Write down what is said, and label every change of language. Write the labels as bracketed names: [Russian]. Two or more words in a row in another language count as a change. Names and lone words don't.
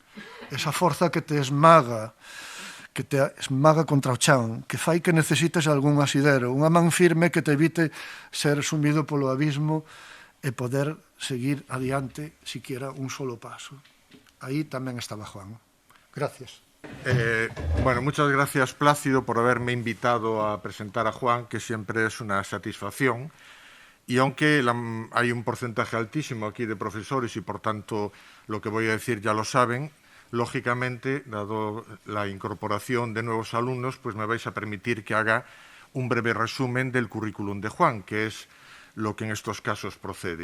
[Galician] Esa forza que te esmaga, que te esmaga contra o chan, que fai que necesites algún asidero, unha man firme que te evite ser sumido polo abismo e poder seguir adiante [Spanish] siquiera un solo paso. [Galician] Aí tamén estaba Juan. [Spanish] Gracias. Bueno, muchas gracias, Plácido, por haberme invitado a presentar a Juan, que siempre es una satisfacción. Y aunque hay un porcentaje altísimo aquí de profesores y, por tanto, lo que voy a decir ya lo saben, lógicamente, dado la incorporación de nuevos alumnos, pues me vais a permitir que haga un breve resumen del currículum de Juan, que es lo que en estos casos procede.